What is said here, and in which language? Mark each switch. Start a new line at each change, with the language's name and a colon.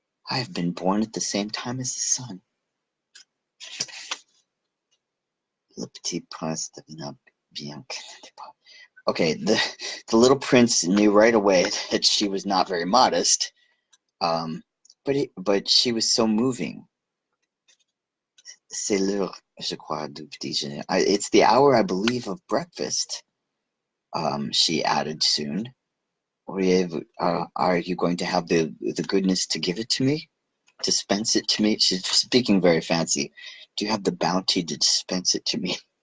English: I have been born at the same time as the sun.
French: Le petit prince devina bien.
English: Okay, the little prince knew right away that she was not very modest. but she was so moving.
French: C'est l'heure, je crois, du petit déjeuner.
English: It's the hour, I believe, of breakfast. She added soon. Are you going to have the goodness to give it to me? Dispense it to me? She's speaking very fancy. Do you have the bounty to dispense it to me?